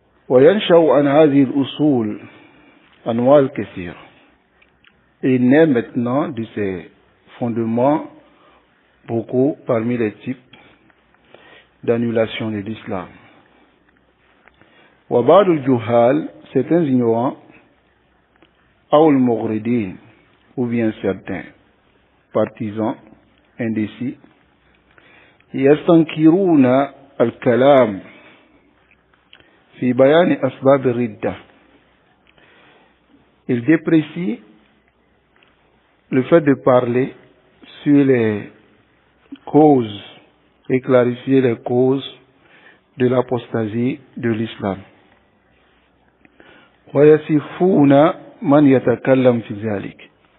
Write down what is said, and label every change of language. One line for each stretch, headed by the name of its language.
Arabic: وينشأ عن هذه الأصول أنواع كثيرة.
French: Et naît maintenant de ces fondements beaucoup parmi les types d'annulation de l'islam.
Arabic: وبعض الجهال,
French: certains ignorants,
Arabic: أو المغردين,
French: ou bien certains partisans indécis,
Arabic: يستنكرون الكلام في بيان أسباب الردة.
French: Ils déprécient le fait de parler sur les causes et clarifier les causes de l'apostasie de l'islam.
Arabic: ويصفون من يتكلم في ذلك.